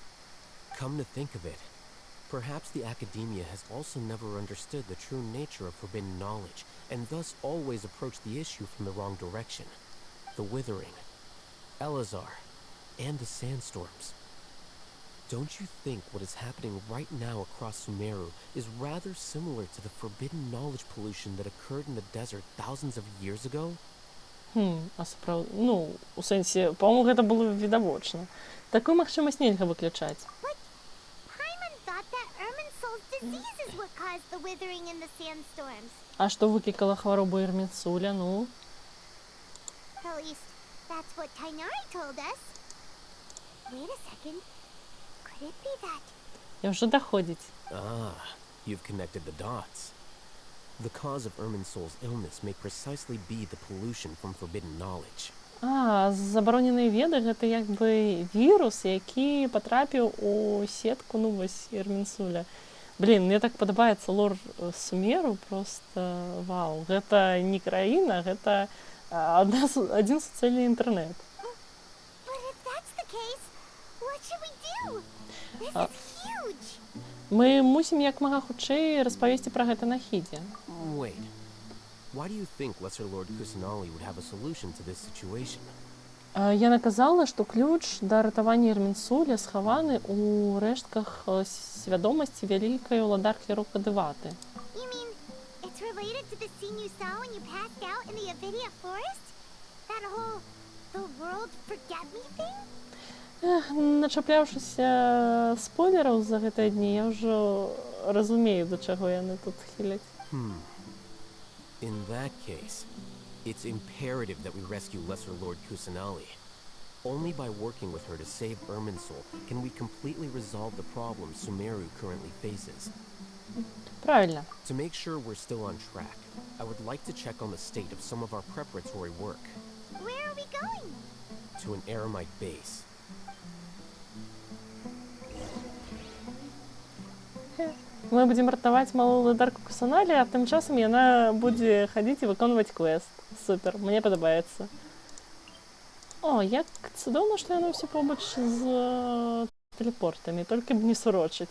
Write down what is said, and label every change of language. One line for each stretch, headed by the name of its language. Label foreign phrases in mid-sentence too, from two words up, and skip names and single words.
English: Come to think of it, perhaps the Academia has also never understood the true nature of forbidden knowledge, and thus always approached the issue from the wrong direction. The Withering, Elazar, and the sandstorms. Don't you think what is happening right now across Sumeru is rather similar to the forbidden knowledge pollution that occurred in the desert thousands of years ago?
Belarusian: А сапраўды, ну, у сэнсе, по-моему, гэта было відавочна. Такую магчымасць нельга выключаць. А што выклікала хваробу Ирминсуля, ну? Я ўжо даходзіць.
English: You've connected the dots. The cause of Irminsul's illness may precisely be the pollution from forbidden knowledge.
Belarusian: Забароненыя веды гэта як бы вірус, які патрапіў у сетку, ну вось Ирминсуля. Блин, мне так падабаецца лор Сумеру, просто вау. Гэта не краіна, гэта адзін суцэльны інтэрнэт. Мы мусім як мага хутчэй распавесці пра гэта на хідзе.
English: Wait. Why do you think Lesser Lord Kusanali would have a solution to this situation?
Belarusian: Яна казала, што ключ да ратавання Ирминсуля схаваны ў рэштках свядомасці вялікай уладаркі Рокадываты. Начапляўшыся спойлераў за гэтыя дні, я ўжо разумею, да чаго яны тут хіляць.
English: In that case, it's imperative that we rescue Lesser Lord Kusanali. Only by working with her to save Irminsul can we completely resolve the problems Sumeru currently faces.
Russian: Правильно.
English: To make sure we're still on track, I would like to check on the state of some of our preparatory work. Where are we going? To an Eremite base.
Belarusian: Мы будем ратаваць малую уладарку Кусаналі, а тым часам яна будзе хадзіць і выконваць квест. Супер, мне падабаецца. О, як цудоўна, што яно ўсё побач з тэлепортамі, толькі б не сурочыць.